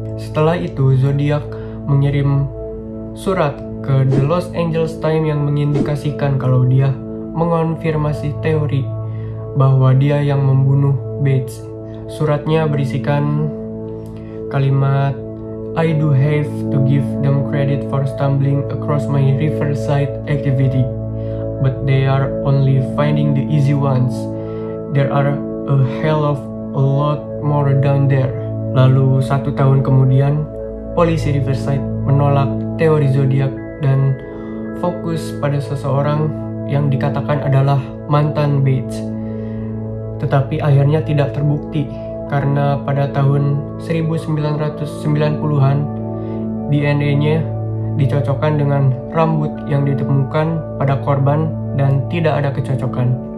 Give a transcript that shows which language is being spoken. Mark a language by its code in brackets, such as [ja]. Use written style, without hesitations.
[id] Setelah itu, Zodiac mengirim surat ke The Los Angeles Times yang mengindikasikan kalau dia mengonfirmasi teori bahwa dia yang membunuh Bates. Suratnya berisikan kalimat, [en] "I do have to give them credit for stumbling across my Riverside activity, but they are only finding the easy ones. There are a hell of a lot more down there." [id] Lalu 1 tahun kemudian, polisi Riverside menolak teori zodiak dan fokus pada seseorang yang dikatakan adalah mantan Bates. Tetapi akhirnya tidak terbukti karena pada tahun 1990-an DNA-nya dicocokkan dengan rambut yang ditemukan pada korban dan tidak ada kecocokan.